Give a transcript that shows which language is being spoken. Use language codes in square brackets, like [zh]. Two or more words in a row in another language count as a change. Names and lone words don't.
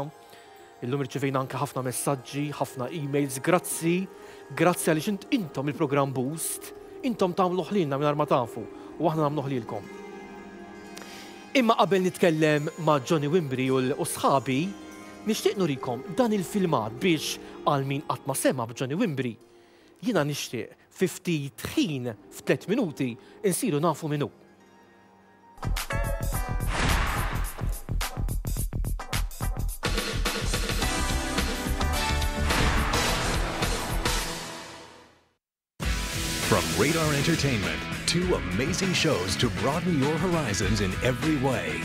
[mt] Illum irċivejna anke ħafna messaġġi, ħafna emails, grazzi għaliex intom il-programm Boost, intom tagħmlu ħlilna mingħajr ma tafu u aħna nagħmlu ħlilkom. Imma qabel nitkellem ma' Johnny Wimbrey u sħabi, nixtieq nurikom dan il-filmat biex għal min qatt ma sema b'Johnny Wimbrey. Jiena nixtieq fi ftit ħin f'3 minuti insiru nafu minnu. [en] From Radar Entertainment, 2 amazing shows to broaden your horizons in every way.